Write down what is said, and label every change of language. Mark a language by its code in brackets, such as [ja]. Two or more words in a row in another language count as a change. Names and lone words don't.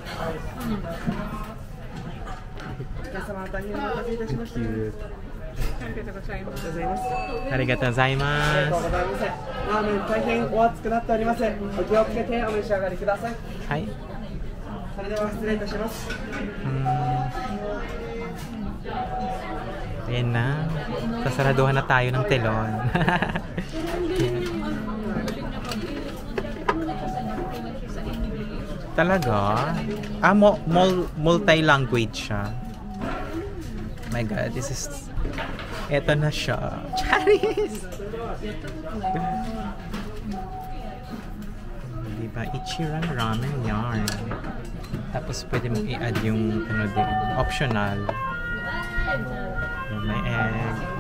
[ja] お客様、大変お待たせいたしました。ありがとうございます。ありがとうございまありがとうす。ございます。ラーメン大変お熱くなっております。お気をつけてお召し上がりください。はい。それでは失礼いたします。 [tl] Ayan na. Sasaraduhan na tayo ng telon. Talaga? Ah, multi-language siya. [en] My God, this is... [tl] Eto na siya. Charis! Diba? Ichiran ramen yarn. Tapos pwede mong i-add yung ano din. Optional. May egg.